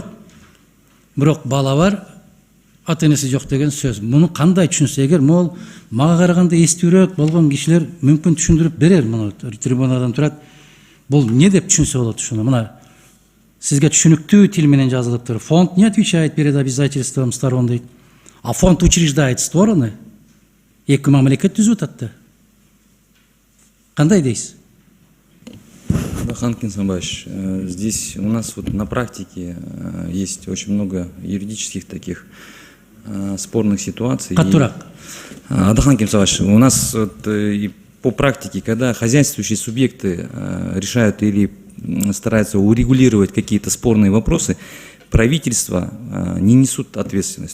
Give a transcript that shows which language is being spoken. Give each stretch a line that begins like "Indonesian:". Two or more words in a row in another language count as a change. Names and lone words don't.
Kyrgyz: Бирок бала бар, ата-энеси жок деген сөз. Муну кандай түшүнсө, эгер мол мага караганда эстүүрөөк болгон кишилер мүмкүн түшүндүрүп берер, муну трибунадан турат. Бул не деп түшүнсө болот ушуну? Мына сизге түшүнүктүү тил менен жазылып тур.
Russian: Фонд не отвечает перед обязательством сторон дейт. А фонд учреждает стороны.
Kyrgyz: Эки мамлекет түзүп атат да. Кандай дейсиз?
Russian: Хан Кенсанбаевич, здесь у нас вот на практике есть очень много юридических таких спорных ситуаций. Адахан Кенсанбаевич, у нас вот, и по практике, когда хозяйствующие субъекты решают или стараются урегулировать какие-то спорные вопросы, правительство не несут ответственность.